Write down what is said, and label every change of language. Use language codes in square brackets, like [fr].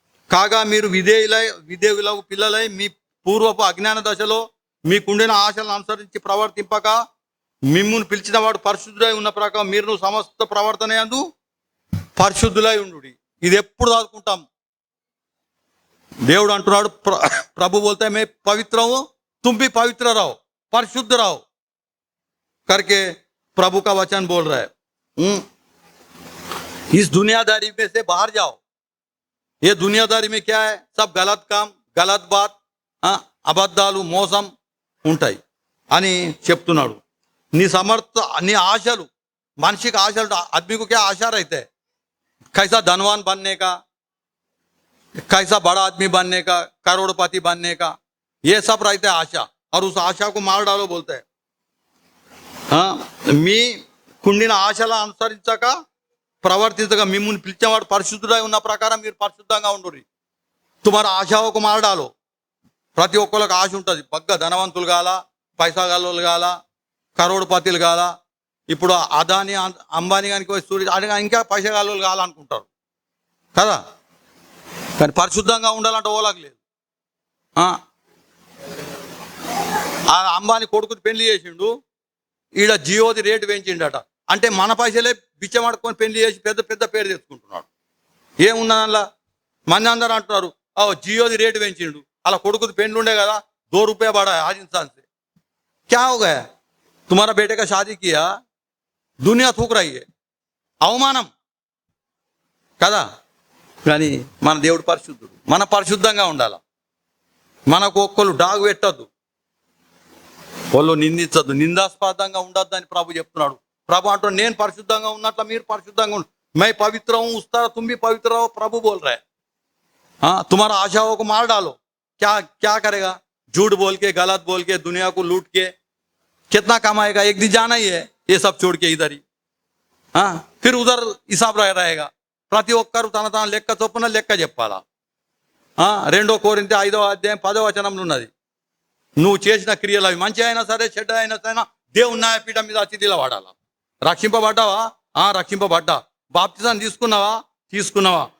[te] కాగా మీరు విధేయులకు పిల్లలై మీ పూర్వపు అజ్ఞాన దశలో మీకుండిన ఆశలను అనుసరించి ప్రవర్తింపక మిమ్మును పిలిచిన వాడు పరిశుద్ధులై ఉన్న ప్రకారం మీరు సమస్త ప్రవర్తన యందు పరిశుద్ధులై ఉండు. ఇది ఎప్పుడు చదువుకుంటాం? దేవుడు అంటున్నాడు, ప్రభు [hi] बोलते मैं पवित्र हूं तुम भी पवित्र रहो, परिशुद्ध रहो करके प्रभु का वचन बोल रहा है. इस दुनियादारी में से बाहर जाओ. ये दुनियादारी में क्या है? सब गलत काम, गलत बात, [te] అబద్ధాలు, మోసం ఉంటాయి అని చెప్తున్నాడు. నీ నీ ఆశలు, మనిషికి ఆశలు, [hi] आदमी को क्या आशा रहता है? कैसा धनवान बनने का, कैसा बड़ा आदमी बनने का, करोड़पति बनने का, ये सब रहता है आशा. और उस आशा को मार डालो बोलते हैं. [te] మీ కుండిన ఆశల అనుసరించక ప్రవర్తించగా మిమ్ముని పిలిచేవాడు పరిశుద్ధుడై ఉన్న ప్రకారం మీరు పరిశుద్ధంగా ఉండుర్రి. [hi] తుమారా ఆశాకు మార్ డాలో. [te] ప్రతి ఒక్కరికి ఆశ ఉంటుంది. బగ్గ ధనవంతులు కాల, పైసా గల్లోలు కాల, కరోడుపతిలు కాల. ఇప్పుడు అదాని అంబానీ కానీ సూర్య ఇంకా పైసా గల్లోలు కావాలనుకుంటారు కదా. కానీ పరిశుద్ధంగా ఉండాలంటే ఓలకు లేదు. ఆ అంబానీ కొడుకుని పెళ్లి చేసిండు, ఈడ జియోది రేటు పెంచిండట. అంటే మన పైసలే బిచ్చమడుకొని పెళ్లి చేసి పెద్ద పెద్ద పేరు తెచ్చుకుంటున్నాడు. ఏమున్నది అందులో? మంది అందరూ అంటున్నారు జియోది రేటు పెంచిండు, అలా కొడుకుది పెండ్లు ఉండే కదా, ₹2 [hi] बढ़ा है आज इंसान से. क्या हो गया? तुम्हारा बेटे का शादी किया, दुनिया थूक रही है. అవమానం. [te] కదా. కానీ మన దేవుడు పరిశుద్ధుడు, మన పరిశుద్ధంగా ఉండాలి. మనకు ఒక్కళ్ళు డాగు పెట్టద్దు, వాళ్ళు నిందించద్దు, నిందాస్పదంగా ఉండద్దు అని ప్రభు చెప్తున్నాడు. ప్రభు అంటాడు నేను పరిశుద్ధంగా ఉన్నట్ల మీరు పరిశుద్ధంగా ఉండు. [hi] मैं पवित्र हूँ उस तरह तुम भी पवित्र हो, प्रभु बोल रहा है. हाँ, तुम्हारा आशाओं को मार डालो, क्या क्या करेगा? झूठ बोल के, गलत बोल के, दुनिया को लूट के कितना कमाएगा? एक दिन जाना ही है ये सब छोड़ के इधर ही. हाँ, फिर उधर हिसाब रहेगा. [te] ప్రతి ఒక్కరు తన తన లెక్క చొప్పున లెక్క చెప్పాలా. 2 కొరింథీ 5వ అధ్యాయం 10వ వచనంలో ఉన్నది. నువ్వు చేసిన క్రియలు అవి మంచి అయినా సరే చెడ్డ అయినా సరే దేవుని న్యాయపీఠం మీద అతిథిలా వాడాలా. రక్షింపబడ్డావా? రక్షింపబడ్డా. బాప్తిజం తీసుకున్నావా? తీసుకున్నావా.